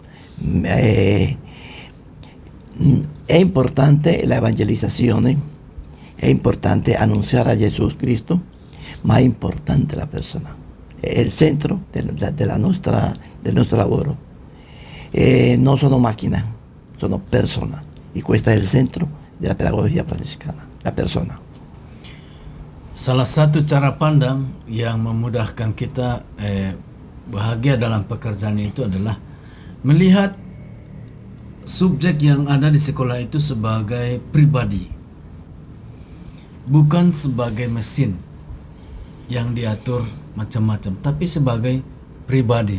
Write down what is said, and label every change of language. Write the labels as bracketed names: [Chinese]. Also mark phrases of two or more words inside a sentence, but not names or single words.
[Italian] È importante l'evangelizzazione, è importante annunciare a Gesù Cristo, ma è importante la persona. È il centro del nostro lavoro. Non sono macchine, sono persone. E questo è il centro della pedagogia francescana, la persona. [Indonesian] Salah satu cara pandang yang memudahkan kita bahagia dalam pekerjaan itu adalah melihat subjek yang ada di sekolah itu sebagai pribadi, bukan sebagai mesin yang diatur macam-macam, tapi sebagai pribadi.